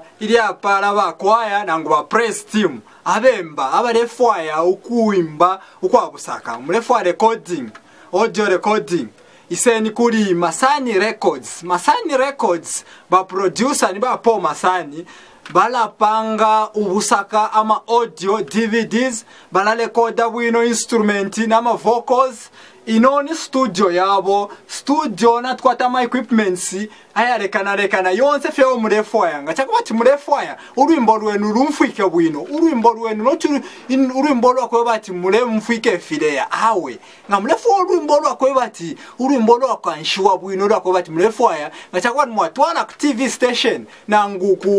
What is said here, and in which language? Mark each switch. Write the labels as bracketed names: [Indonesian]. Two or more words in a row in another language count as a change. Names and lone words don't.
[Bemba] ili apara bakwaya nangu ba [English] press team [Bemba] abemba abarefwaya ukuimba ukwabusaka murefwa [English] recording audio recording [Bemba] iseni kuri Masani Records. Masani Records ba producer ni ba Paul Masani balapanga ubusaka ama [English] audio DVDs [Bemba] balarekoda bwino instrumenti nama vocals inoni studio yabo studio na twatama equipments ayarekana yonse fyo murefwaya ngachakubati murefwaya urwimbo rwenu rumfike bwino urwimbo rwenu no urwimbo rwako bati mure mfike fileya awe nga murefwa urwimbo rwako bati urwimbo rwako anshiwa bwino rwako bati murefwaya ngachakubati mwatwana ku [English] TV station [Bemba] nangu